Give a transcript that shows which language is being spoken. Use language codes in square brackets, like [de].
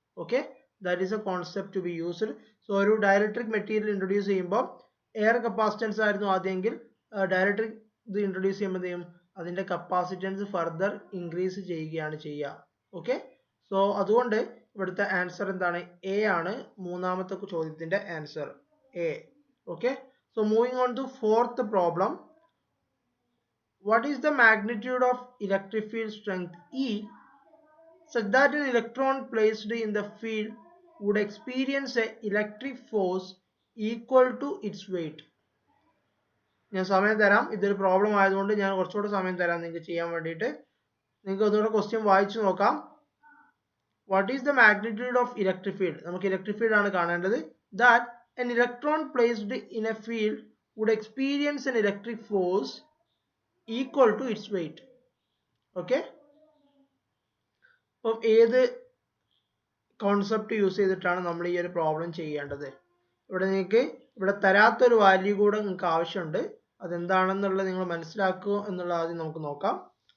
[en] Okay, that is a concept to be used. So [ml] ഒരു dielectric material introduce ചെയ്യുമ്പോൾ air capacitance ആയിരുന്നു ആദ്യമെങ്കിൽ, dielectric ഇത് introduce ചെയ്യുമ്പോൾ അതിന്റെ കപ്പാസിറ്റൻസ് ഫർദർ ഇൻക്രീസ് ചെയ്യുകയാണ് ചെയ്യുക. ഓക്കെ, സോ അതുകൊണ്ട് ഇവിടുത്തെ ആൻസർ എന്താണ്, എ ആണ്. മൂന്നാമത്തെ ചോദ്യത്തിന്റെ answer A. [en] Okay, so moving on to fourth problem. What is the magnitude of electric field strength E such that an electron placed in the field would experience an electric force equal to its weight? [ml] ഞാൻ സമയം തരാം, ഇതൊരു problem ആയതുകൊണ്ട് ഞാൻ കുറച്ചുകൂടെ സമയം തരാം നിങ്ങൾക്ക് ചെയ്യാൻ വേണ്ടിയിട്ട്. നിങ്ങൾക്ക് ഒന്നുകൂടെ ക്വസ്റ്റ്യൻ വായിച്ചു നോക്കാം. [en] What is the magnitude of electric field? [ml] നമുക്ക് ഇലക്ട്രിക് ഫീൽഡ് ആണ് കാണേണ്ടത്. [en] That an electron placed in a field would experience an electric force equal to its weight. [ml] Okay, അപ്പം ഏത് കോൺസെപ്റ്റ് യൂസ് ചെയ്തിട്ടാണ് നമ്മൾ ഈ ഒരു പ്രോബ്ലം ചെയ്യേണ്ടത്? ഇവിടെ തരാത്തൊരു വാല്യൂ കൂടെ നിങ്ങൾക്ക് ആവശ്യമുണ്ട്. അതെന്താണെന്നുള്ളത് നിങ്ങൾ മനസ്സിലാക്കുക എന്നുള്ളത് ആദ്യം നമുക്ക് നോക്കാം.